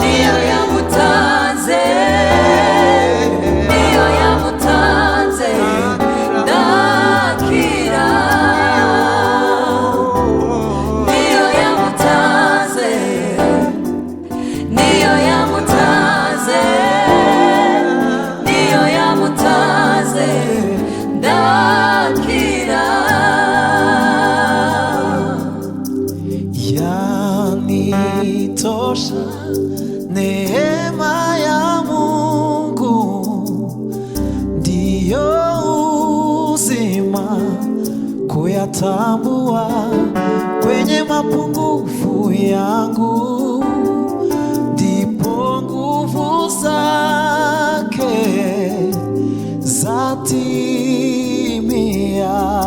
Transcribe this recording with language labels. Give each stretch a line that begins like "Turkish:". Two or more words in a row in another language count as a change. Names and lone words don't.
Kinyarwanda: niyo yamutanze, niyo yamutanze, ndakira, niyo yamutanze, niyo yamutanze, niyo yamutanze, ndakira.
Swahili: Yanitosha neema ya Mungu, ndiyo uzima kuyatambua kwenye mapungufu yangu, ndipo nguvu zake zatimia.